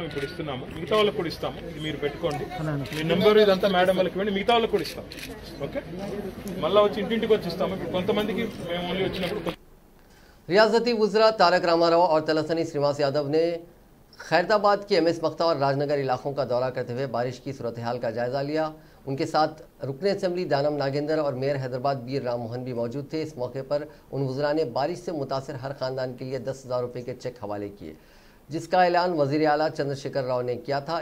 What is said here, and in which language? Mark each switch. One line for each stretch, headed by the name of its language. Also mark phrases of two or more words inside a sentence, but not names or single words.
Telugu: ఇప్పుడు ఇస్తున్నాము మిగతా వాళ్ళకి కూడా ఇస్తాము ఇది మీరు పెట్టుకోండి మీ నెంబర్ ఇదంతా మేడం వాళ్ళకి ఇవ్వండి మిగతా వాళ్ళకి కూడా ఇస్తాం ఓకే మళ్ళీ వచ్చి ఇంటింటికి వచ్చి ఇస్తాము ఇప్పుడు కొంతమందికి మేము ఓన్లీ వచ్చినప్పుడు
Urdu: ریاستی وزرا تارک راما راؤ اور تلسانی سرینواس یادو نے خیریت آباد کے ایم ایس مکتہ اور راج نگر علاقوں کا دورہ کرتے ہوئے بارش کی صورتحال کا جائزہ لیا. ان کے ساتھ رکن اسمبلی دانم ناگیندر اور میئر حیدرآباد بیر رام موہن بھی موجود تھے. اس موقع پر ان وزرا نے بارش سے متاثر ہر خاندان کے لیے 10,000 روپے کے چیک حوالے کیے، جس کا اعلان وزیر اعلیٰ چندرشیکھر راؤ نے کیا تھا.